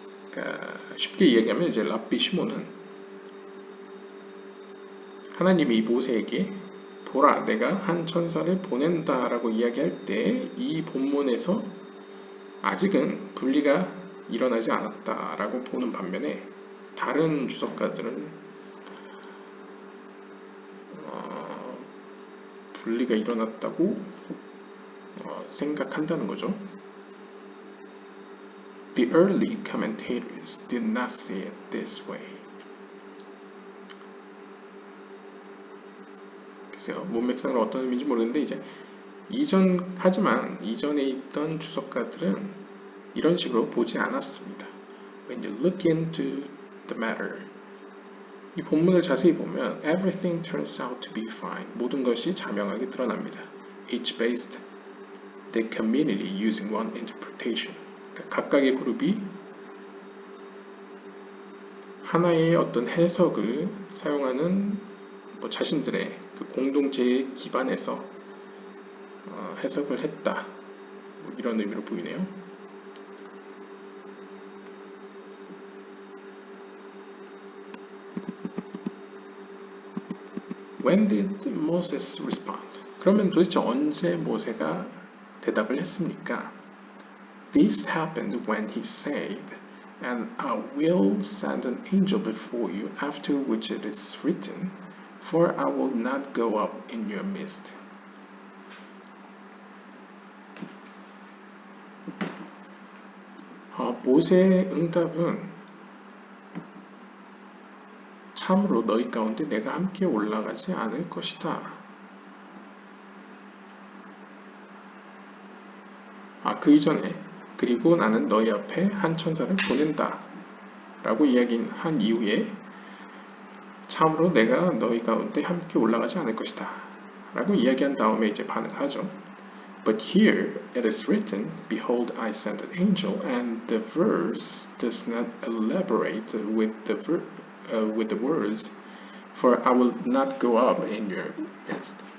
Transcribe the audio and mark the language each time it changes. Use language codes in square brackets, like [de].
[ko] 그러니까 쉽게 이야기하면 이제 랍비 시몬은 하나님이 모세에게 보라, 내가 한 천사를 보낸다라고 이야기할 때 이 본문에서 아직은 분리가 일어나지 않았다라고 보는 반면에 다른 주석가들은 분리가 일어났다고 생각한다는 거죠. [en] The early commentators did not see it this way. [ko] 있어요. 문맥상으로 어떤 의미인지 모르겠는데 이제 하지만 이전에 있던 주석가들은 이런 식으로 보지 않았습니다. [en] When you look into the matter, [ko] 이 본문을 자세히 보면 [en] everything turns out to be fine. [ko] 모든 것이 자명하게 드러납니다. [en] Each based the community using one interpretation. [ko] 그러니까 각각의 그룹이 하나의 어떤 해석을 사용하는 자신들의 그 공동체에 기반해서 해석을 했다. 이런 의미로 보이네요. [en] When did Moses respond? [ko] 그러면 도대체 언제 모세가 대답을 했습니까? [en] This happened when he said, And I will send an angel before you, after which it is written, For I will not go up in your midst. [ko] 모세의 응답은 참으로 너희 가운데 내가 함께 올라가지 않을 것이다. 그 이전에 그리고 나는 너희 앞에 한 천사를 보낸다 라고 이야기한 이후에 참으로 내가 너희 가운데 함께 올라가지 않을 것이다 라고 이야기한 다음에 이제 반응하죠. [en] But here it is written, Behold, I send an angel, and the verse does not elaborate with the words, For I will not go up in your midst.